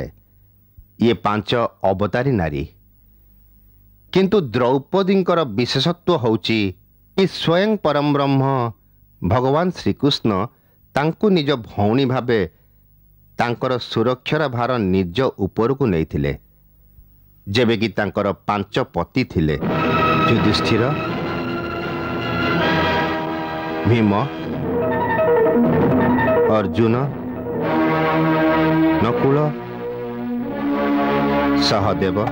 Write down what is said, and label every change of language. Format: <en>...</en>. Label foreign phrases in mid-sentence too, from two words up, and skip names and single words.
<or>ଏ 5 ଅବତାରୀ ନାରୀ। କିନ୍ତୁ ଦ୍ରୌପଦୀଙ୍କର ବିଶେଷତ୍ୱ ହେଉଛି ସ୍ୱୟଂ ପରମ ବ୍ରହ୍ମ ଭଗବାନ ଶ୍ରୀକୃଷ୍ଣ ତାଙ୍କୁ ନିଜ ଭଉଣୀ ଭାବେ ତାଙ୍କର ସୁରକ୍ଷାର ଭାର ନିଜ ଉପରକୁ ନେଇଥିଲେ। ଯେବେ କି ତାଙ୍କର 5 ପତି ଥିଲେ, युधिष्ठिर, भीम, अर्जुन, नकुल, सहदेव।</or>